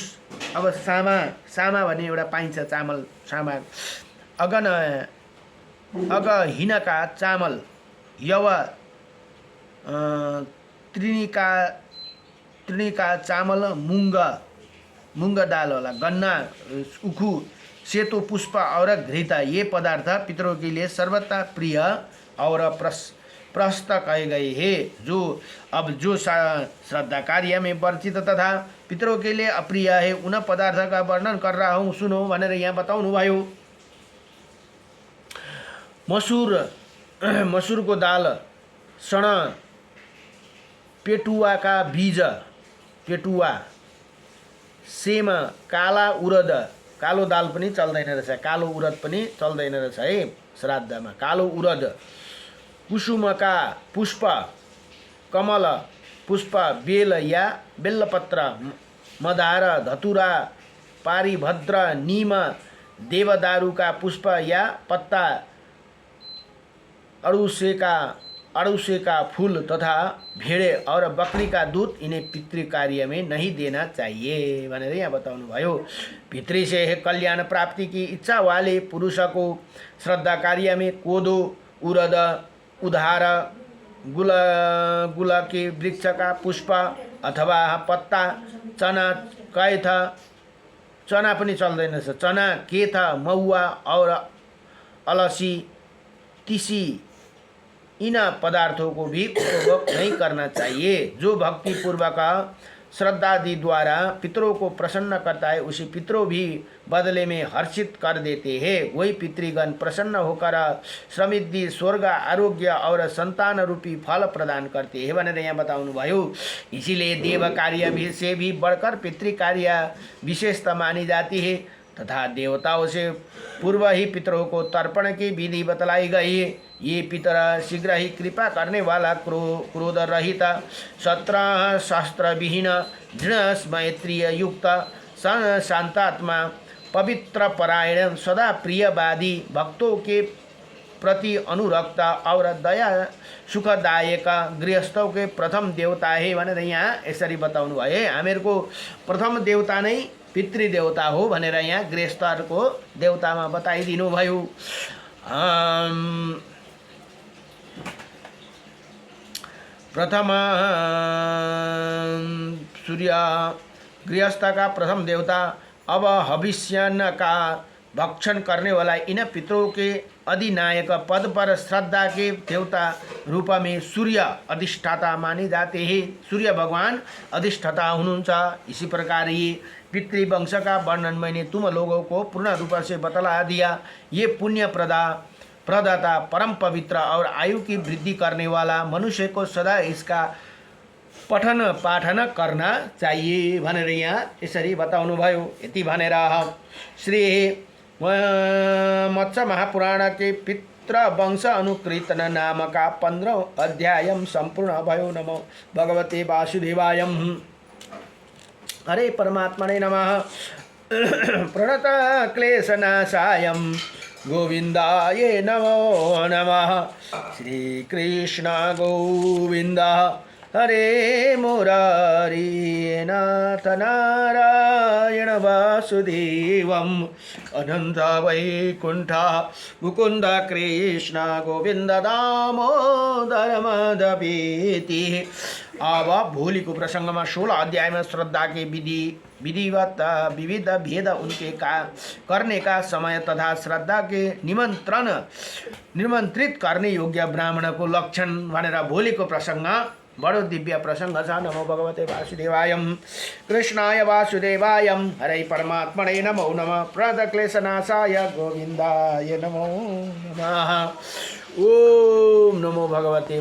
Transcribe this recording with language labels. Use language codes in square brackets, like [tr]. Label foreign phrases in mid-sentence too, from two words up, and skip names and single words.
[ne] अब सामा भन्ने एउटा पाइन्छ चामल, सामा अगहीनका चामल यव त्रिणीका चामल मुंग दाल होला, गन्ना उखु सेतो पुष्प [hi] और घृत ये पदार्थ पितरों के लिए सर्वथा प्रिय और प्रस्त कहे गए हैं। जो श्रद्धा कार्य में वर्जित तथा पितरों के लिए अप्रिय है उन पदार्थ का वर्णन कर रहा हूँ, सुनो [ne] भनेर यहाँ बताउनु भयो। [hi] मसूर को दाल, सण पेटुआ का बीज, सेम, काला उरद, [ne] कालो दाल पनि चल्दैन रहेछ, कालो उरद पनि चल्दैन रहेछ है श्राद्धमा। कालो उरद, [hi] कुसुम का पुष्प, कमल पुष्प, बेल या बेलपत्र, मदार, धतुरा, पारिभद्र, नीम, देवदारू का पुष्प या पत्ता, अड़ूसे का फूल तथा भेड़े और बकरी का दूध इन्हें पितृ कार्य में नहीं देना चाहिए [ne] भनेर यहाँ बताउनु भयो। [hi] पितृ से कल्याण प्राप्ति की इच्छा वाले पुरुष को श्रद्धा कार्य में कोदो, उरद, उधार, गुला के वृक्ष का पुष्प अथवा पत्ता, चना, कैथ, चना [ne] पनि चल्दैन, [hi] चना, केथ, महुआ और अलसी, तीसी, इन पदार्थों को भी उपभोग नहीं करना चाहिए। जो भक्ति पूर्वक श्रद्धादि द्वारा पितरों को प्रसन्न करता है, उसे पितरों भी बदले में हर्षित कर देते हैं। वही पितृगण प्रसन्न होकर समृद्धि, स्वर्ग, आरोग्य और संतान रूपी फल प्रदान करते हैं [ne] भनेर यहाँ बताउनु भयो। [hi] इसीलिए देव कार्य से भी बढ़कर पितृ कार्य विशेषता मानी जाती है तथा देवताओं से पूर्व ही पितरों को तर्पण की विधि बतलाई गई है। ये पितर शीघ्र ही कृपा करने वाला, क्रोध रहित, शस्त्र शास्त्र विहीन, दृढ़ मैत्रीय युक्त, शांतात्मा, पवित्र परायण, सदा प्रियवादी, भक्तों के प्रति अनुरक्त और दया सुखदायक गृहस्थों के प्रथम देवता है [ne] भनेर यहाँ यसरी बताउनु भयो। हामीहरूको प्रथम देवता नै पितृदेवता हो भनेर यहाँ गृहस्थहरूको देवतामा बताइदिनु भयो। [hi] प्रथम सूर्य गृहस्थ का प्रथम देवता। अब हविष्यान्न का भक्षण करने वाला इन पितरों के अधिनायक पद पर श्रद्धा के देवता रूप में सूर्य अधिष्ठाता माने जाते हैं। [ne] सूर्य भगवान अधिष्ठाता हुनुहुन्छ। [hi] इसी प्रकार ये पितृवंश का वर्णन मैंने तुम लोगों को पूर्ण रूप से बतला दिया। ये पुण्य प्रदाता, परम पवित्र और आयु की वृद्धि करने वाला, मनुष्य को सदा इसका पठन पाठन करना चाहिए [ne] भनेर यहाँ यसरी बताउनु भयो। यति भनेर श्री मत्स्य महापुराण [hi] के पितृवंश अनुकीर्तन नाम का [ne] 15 अध्याय संपूर्ण भयो। [sa] नमो भगवते वासुदेवाय। हरे परमात्मने नमः। प्रणत क्लेशनाशाय गोविंदाय नमो नमः। श्री कृष्ण गोविंद हरे मुरारी नाथ नारायण वासुदेवम अनंत वैकुंठ मुकुंद कृष्ण गोविंद दामोदर मदपेति। [ne] अब भोलिको प्रसंगमा 16 अध्यायमा [hi] श्रद्धा के विधिवत विविध भेद उनके करने का समय तथा श्रद्धा के निमंत्रित करने योग्य ब्राह्मण [ne] को लक्षण भनेर भोलिको प्रसंग बडो दिव्य प्रसंग छ। [sa] नमो भगवते वासुदेवाय। कृष्णाय वासुदेवाय। हरे परमात्मने नमो नमः। प्रणतक्लेशनाशाय गोविंदाय नमो नमः। ओम नमो भगवते